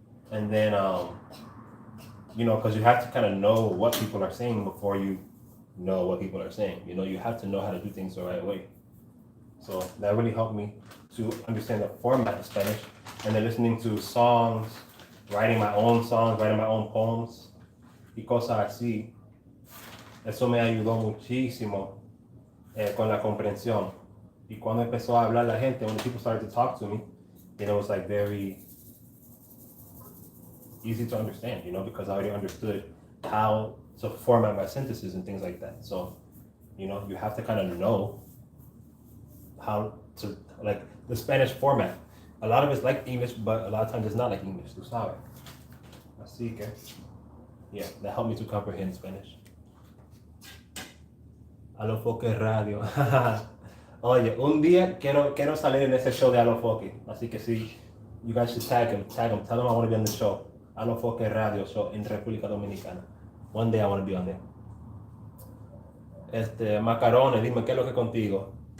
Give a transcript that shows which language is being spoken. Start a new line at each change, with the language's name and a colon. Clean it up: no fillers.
English: And then, you know, because you have to kind of know what people are saying before you know what people are saying. You know, you have to know how to do things the right way. So that really helped me to understand the format of Spanish, and then listening to songs, writing my own songs, writing my own poems,
Spanish: y cosas así. Eso me ayudó muchísimo con la comprensión. Y cuando empezó a hablar la gente,
English: when people started to talk to me, you know, it was like very easy to understand, you know, because I already understood how to format my sentences and things like that. So, you know, you have to kind of know how to, like, the Spanish format. A lot of it's like English, but a lot of times it's not like English,
Spanish: tú sabes. Así que,
English: yeah, that helped me to comprehend Spanish.
Spanish: Alofoque Radio. Oye, un día quiero salir en ese show de Alofoque. Así que sí,
English: you guys should tag him. Tell him I want to be on the show. Alofoque Radio Show en República Dominicana. One day I want to be on there.
Spanish: Macarones, dime, ¿qué es lo que contigo?